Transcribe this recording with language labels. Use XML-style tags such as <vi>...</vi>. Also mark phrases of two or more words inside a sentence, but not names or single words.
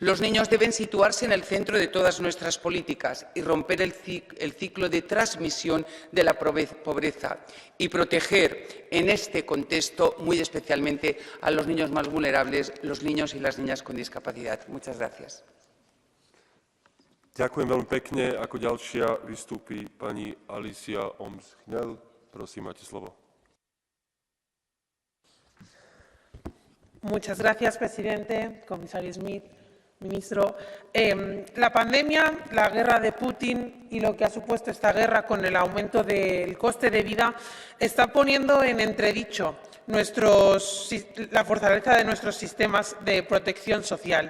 <es>Los niños deben situarse en el centro de todas nuestras políticas y romper el ciclo de transmisión de la pobreza y proteger en este contexto muy especialmente a los niños más vulnerables, los niños y las niñas con discapacidad. Muchas gracias.</es> <sk>Ďakujem veľmi pekne. Ako ďalšia vystúpi pani Alicia Oms-Hnel. Prosím, máte slovo.</sk> <es>Muchas gracias, presidente, comisario Smith, ministro. La pandemia, la guerra de Putin y lo que ha supuesto esta guerra con el aumento del coste de vida está poniendo en entredicho la fortaleza de nuestros sistemas de protección social.</es>